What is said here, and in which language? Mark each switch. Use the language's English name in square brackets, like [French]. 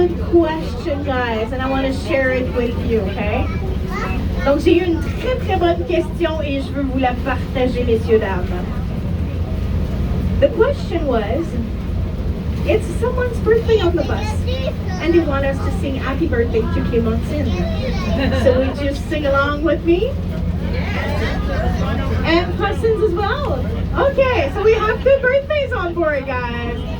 [English] Question, guys, and I want to share it with you, okay? [French] Donc, j'ai eu une très très bonne question et je veux vous la partager, messieurs, dames. [English] The question was, it's someone's birthday on the bus, and they want us to sing happy birthday to Clémentine. So would you sing along with me? And Francine as well. Okay, so we have 2 birthdays on board, guys.